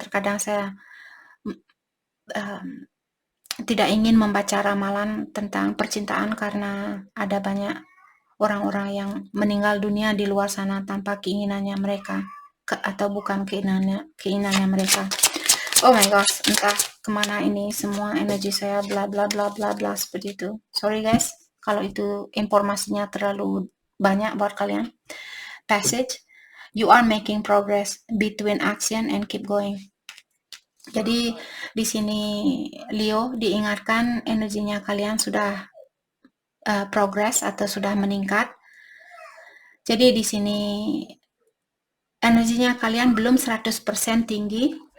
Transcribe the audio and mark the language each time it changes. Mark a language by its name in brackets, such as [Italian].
[Indonesian] Terkadang saya tidak ingin membaca ramalan tentang percintaan karena ada banyak orang-orang yang meninggal dunia di luar sana tanpa keinginannya mereka, atau bukan keinginannya mereka. [English] Oh my gosh, [Indonesian] entah kemana ini semua energi saya, bla bla bla bla bla seperti itu. [English] Sorry guys, [Indonesian] kalau itu informasinya terlalu banyak buat kalian. [English] Passage, you are making progress between action and keep going. [Indonesian] Jadi di sini Leo diingatkan energinya kalian sudah progress atau sudah meningkat. Jadi di sini energinya kalian belum 100% tinggi,